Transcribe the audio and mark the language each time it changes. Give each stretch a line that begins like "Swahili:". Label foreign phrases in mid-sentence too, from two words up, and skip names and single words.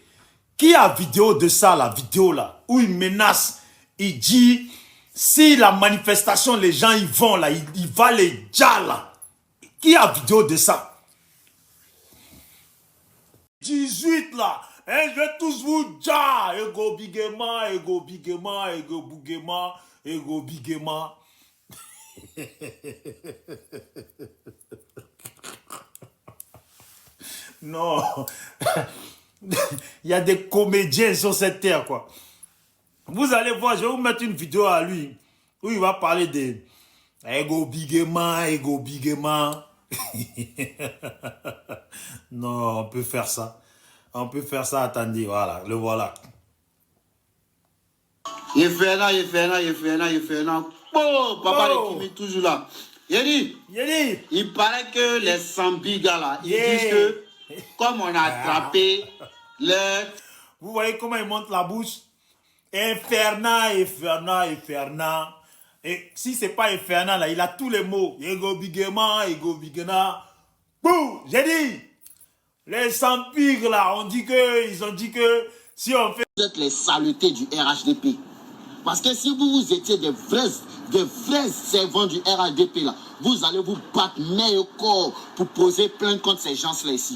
French: Qui a vidéo de ça, la vidéo là, où il menace, il dit, si la manifestation, les gens y vont là, il va les dire là. Qui a vidéo de ça? 18 là, hein, je vais tous vous dire, ego bigema, ego bigema, ego bougema, ego bigema. Non, il y a des comédiens sur cette terre, quoi. Vous allez voir, je vais vous mettre une vidéo à lui, où il va parler de ego bigema, ego bigema. Non, on peut faire ça. On peut faire ça, attendez, voilà, le voilà. Il fait là. Oh, papa de Kimi toujours là. Yedi, il paraît que les Sambiga là, ils disent que comme on a attrapé le... Vous voyez comment il monte la bouche? Infernal. Et si c'est pas infernal, là, il a tous les mots. Ego bigema, ego bigena. Bouh, j'ai dit. Les Sampigres là, ils ont dit que si on fait... Vous êtes les saletés du RHDP. Parce que si vous étiez des vrais servants du RHDP là, vous allez vous battre main au corps pour poser plainte contre ces gens-là ici.